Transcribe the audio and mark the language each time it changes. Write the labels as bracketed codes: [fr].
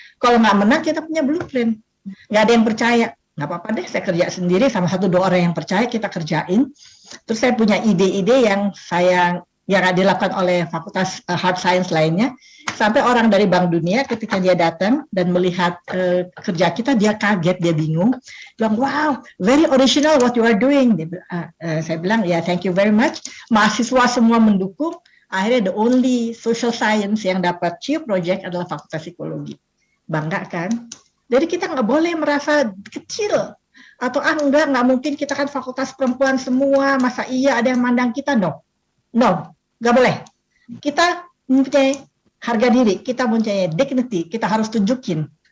[id] Kalau nggak menang, kita punya blueprint. Nggak ada yang percaya. Nggak apa-apa deh, saya kerja sendiri, sama 1-2 orang yang percaya, kita kerjain. Terus saya punya ide-ide yang dilakukan oleh fakultas hard science lainnya, sampai orang dari Bank Dunia ketika dia datang dan melihat kerja kita, dia kaget, dia bingung, bilang, [en] wow, very original what you are doing. [id] Saya bilang, ya, [en] thank you very much. [id] Mahasiswa semua mendukung. Akhirnya [en] the only social science [id] yang dapat Q Project adalah Fakultas Psikologi. Bangga kan? Jadi kita nggak boleh merasa kecil. Atau nggak mungkin, kita kan fakultas perempuan semua, masa iya ada yang mandang kita? [en] No, [id] nggak boleh. Kita mempunyai harga diri, kita mempunyai dignity, kita harus tunjukin.